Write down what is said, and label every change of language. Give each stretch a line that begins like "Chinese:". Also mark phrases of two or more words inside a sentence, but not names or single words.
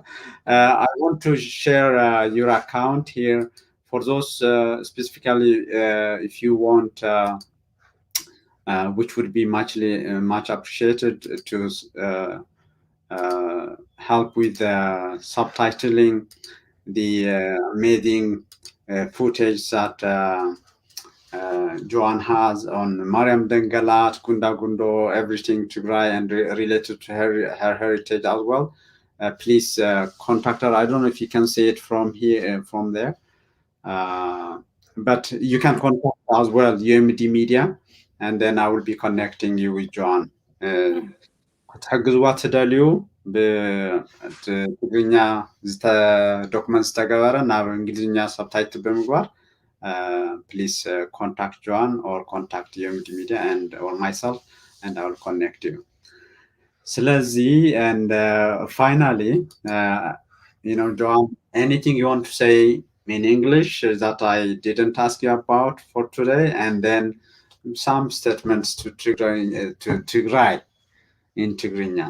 English: I want to share your account here for those specifically, if you want, which would be much appreciated, to help with subtitling the amazing footage that Joanne has on Maryam Dengalat, Gunda Gundo, everything Tigray, and related to her heritage as well. Please contact her. I don't know if you can see it from here, from there, but you can contact as well UMD Media, and then I will be connecting you with Joanne.
Tigrinya: ክትሕግዝዋ ትደልዩ ብትግርኛ ዶክመንት ዝተገበረ ናብ እንግሊዝኛ ሰብታይትል ብምግባር
English: please contact Joanne or contact UMD Media or myself, and I will connect you. ስለዚህ, and finally, Joanne, anything you want to say in English that I didn't ask you about for today, and then some statements to Tigray in Tigrinya.